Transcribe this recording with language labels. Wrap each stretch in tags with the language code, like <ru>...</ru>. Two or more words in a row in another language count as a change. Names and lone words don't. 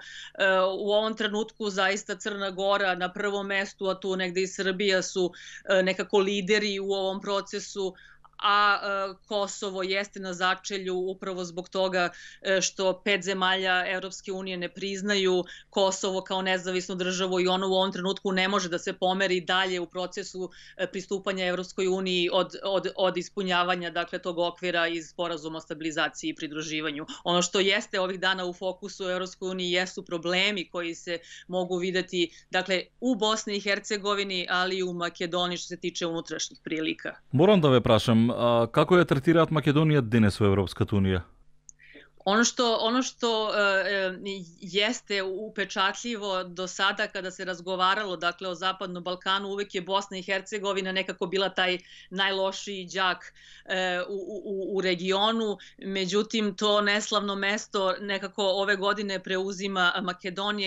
<sr>U ovom trenutku zaista Crna Gora na prvom mestu, a tu negde i Srbija su nekako lideri u ovom procesu, a Kosovo jeste na začelju upravo zbog toga što 5 zemalja Evropske unije ne priznaju Kosovo kao nezavisnu državu i ono u ovom trenutku ne može da se pomeri dalje u procesu pristupanja Evropskoj uniji od ispunjavanja tog okvira iz sporazuma o stabilizaciji i pridruživanju. Ono što jeste ovih dana u fokusu Evropskoj uniji jesu problemi koji se mogu videti u Bosni i Hercegovini, ali i u Makedoniji što se tiče unutrašnjih prilika.</sr> <mk>Морам да ве прашам, како ја третираат Македонија денес во Европската унија?</mk> <sr>Ono što jeste upečatljivo do sada kada se razgovaralo, dakle, o Zapadnom Balkanu, uvek je Bosna i Hercegovina nekako bila taj najlošiji đak u regionu. Međutim, to neslavno mesto nekako ove godine preuzima Makedonija.</sr>